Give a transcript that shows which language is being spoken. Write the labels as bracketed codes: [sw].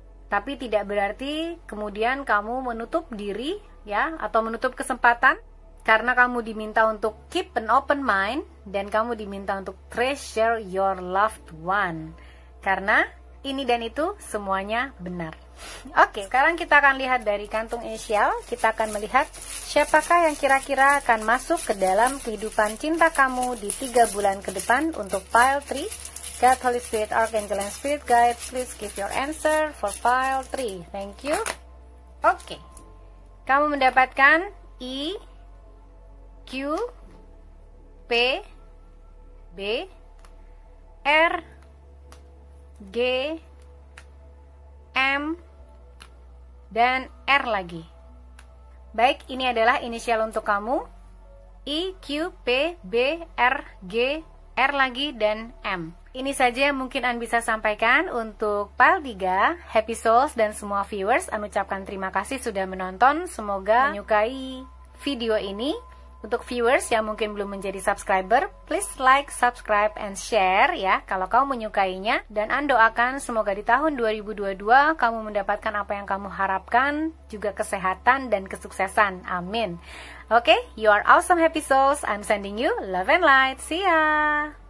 [id] Tapi tidak berarti kemudian kamu menutup diri ya, atau menutup kesempatan, karena kamu diminta untuk [en] keep an open mind [id] dan kamu diminta untuk [en] treasure your loved one. [id] Karena ini dan itu semuanya benar. Oke, sekarang kita akan lihat dari kantung inisial. Kita akan melihat siapakah yang kira-kira akan masuk ke dalam kehidupan cinta kamu di 3 bulan ke depan untuk pile 3. [en] God, Holy Spirit, Archangel, and Spirit Guide, please give your answer for pile 3. Thank you. [id] Oke, kamu mendapatkan E, Q, P, B, R, G, M, dan R lagi. Baik, ini adalah inisial untuk kamu. I, Q, P, B, R, G, R lagi, dan M. Ini saja yang mungkin An bisa sampaikan untuk pile 3. Happy Souls dan semua viewers, An ucapkan terima kasih sudah menonton. Semoga menyukai video ini. Untuk viewers yang mungkin belum menjadi subscriber, [en] please like, subscribe, and share [id] ya kalau kamu menyukainya. Dan An doakan semoga di tahun 2022 kamu mendapatkan apa yang kamu harapkan, juga kesehatan dan kesuksesan. Amin. [en] Okay, you are awesome happy souls. I'm sending you love and light. See ya.